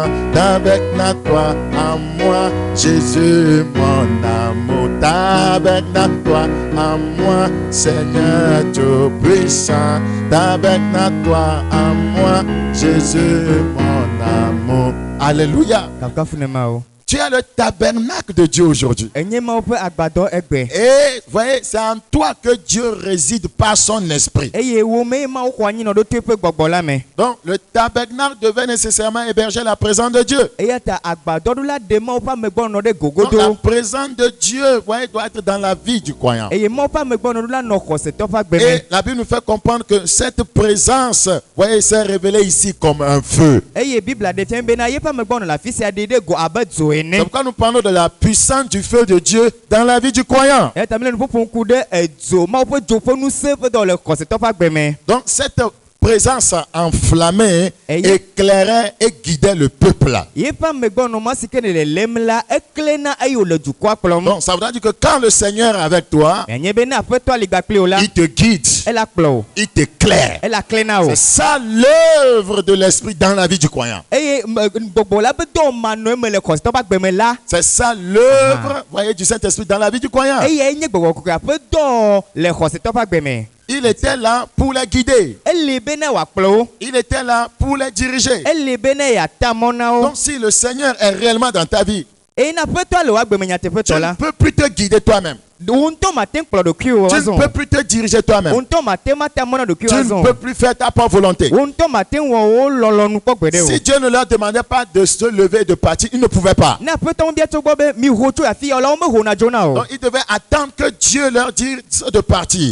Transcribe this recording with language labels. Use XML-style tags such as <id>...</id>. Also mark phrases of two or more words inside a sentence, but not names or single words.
<fr>Tabernacle-toi à moi, Jésus mon amour. Tabernacle-toi à moi, Seigneur Tout-Puissant. Tabernacle-toi à moi, Jésus mon amour. Alléluia.</fr> <ee>Kafukafu ne ma o.</ee> <fr>Tu es le tabernacle de Dieu aujourd'hui.</fr> <ee>Enye Mawu ƒe agbadɔ egbe.</ee> <fr>Et voyez, c'est en toi que Dieu réside par son esprit.</fr> <ee>Eye wo me Mawu xɔ anyi nɔ ɖo to eƒe gbɔgbɔ la me.</ee> <fr>Donc, le tabernacle devait nécessairement héberger la présence de Dieu.</fr> <ee>Eya ta agbadɔɖola ɖe Mawu ƒe amegbɔnɔ ɖe</ee> <fr>Donc, la</fr> <ee>gogodo.</ee> <fr>présence de Dieu, voyez, doit être dans la vie du croyant.</fr> <ee>Eye Mawu ƒe amegbɔnɔɖola nɔ xɔsetɔ ƒe agbe me.</ee> <fr>Et la Bible nous fait comprendre que cette présence, voyez, s'est révélée ici comme un feu.</fr> <ee>Eye Biblia ɖe fia bena yeƒe amegbɔnɔ le afi sia ɖe ɖe go abe dzo</ee> <fr>C'est</fr> <ee>ene.</ee> <fr>pourquoi nous parlons de la puissance du feu de Dieu dans la vie du croyant.</fr> <ee>Eya ta mi le nu ƒoƒom ku ɖe edzo Mawu ƒe dzo ƒe ŋusẽ ƒe dɔ le xɔsetɔ ƒe agbe me.</ee> <fr>Donc, cette présence enflammée éclairait et guidait le peuple.</fr> <ee>Yeƒe amegbɔnɔmɔ si ke ne lelem la eklẽna eye wòle dukɔa kplɔm.</ee> <fr>Donc, ça voudrait dire que quand le Seigneur est avec toi,</fr> <ee>Enye be ne aƒetɔ li gba kpli o la.</ee> <fr>il te guide,</fr> <ee>Ela kplɔ o.</ee> <fr>il t'éclaire.</fr> <ee>Ela klẽna o.</ee> <fr>C'est ça l'œuvre de l'esprit dans la vie du croyant.</fr> <ee>Eye gbɔgbɔ la be dɔ manɔ eme le xɔsetɔ ƒe agbe me la.</ee> <fr>C'est ça l'œuvre, voyez, du Saint-Esprit dans la vie du croyant.</fr> <ee>Eye enye gbɔgbɔ kɔkɔe ƒe dɔ le xɔsetɔ ƒe agbe me.</ee> <fr>Il était là pour les guider.</fr> <ee>Eli be ne wòakplɔ wo.</ee> <fr>Il était là pour les diriger.</fr> <ee>Eli be ne yeata mɔ na wo.</ee> <fr>Donc, si le Seigneur est réellement dans ta vie,</fr> <ee>Eye ne aƒetɔ le wò agbe me</ee> <fr>tu</fr> <ee>nyateƒetɔ</ee> <fr>ne</fr> <ee>la.</ee> <fr>peux plus te guider toi-même. Tu ne peux plus te diriger toi-même. Tu ne peux plus faire ta propre volonté. Si Dieu ne leur demandait pas de se lever et de partir, ils ne pouvaient pas. Donc ils devaient attendre que Dieu leur dise de partir.</fr>